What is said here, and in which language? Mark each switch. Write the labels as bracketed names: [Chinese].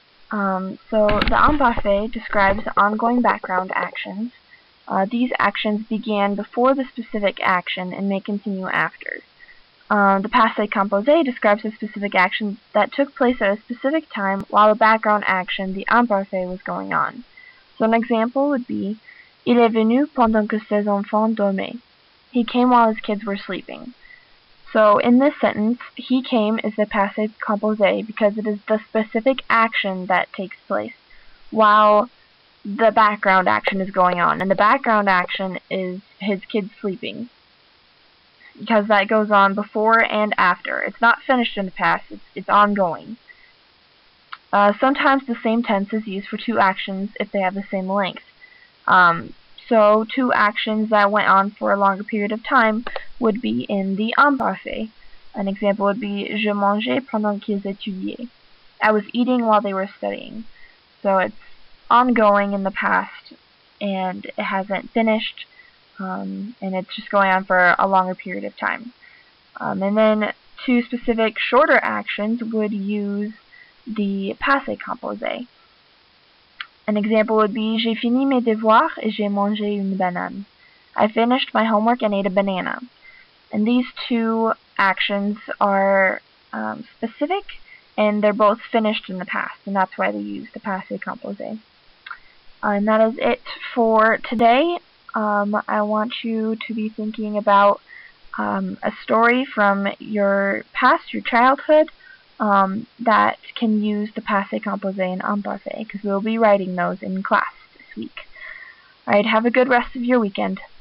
[English] So the imparfait describes ongoing background actions. These actions began before the specific action and may continue after. The passé composé describes a specific action that took place at a specific time while the background action, the imparfait, was going on. So an example would be, [French] il est venu pendant que ses enfants dormaient. [English] He came while his kids were sleeping. So in this sentence, he came is the passé composé because it is the specific action that takes place while the background action is going on. And the background action is his kids sleeping, because that goes on before and after. It's not finished in the past, it's ongoing. Sometimes the same tense is used for two actions if they have the same length. So two actions that went on for a longer period of time would be in the imparfait. An example would be, [French] je mangeais pendant qu'ils étudiaient. [English] I was eating while they were studying. So it's ongoing in the past, and it hasn't finished, and it's just going on for a longer period of time. And then two specific shorter actions would use the passé composé. An example would be, [French] j'ai fini mes devoirs et j'ai mangé une banane. [English] I finished my homework and ate a banana. And these two actions are specific, and they're both finished in the past, and that's why they use the passé composé. And that is it for today. I want you to be thinking about a story from your past, your childhood, that can use the passé composé and imparfait, because we'll be writing those in class this week. Alright, have a good rest of your weekend.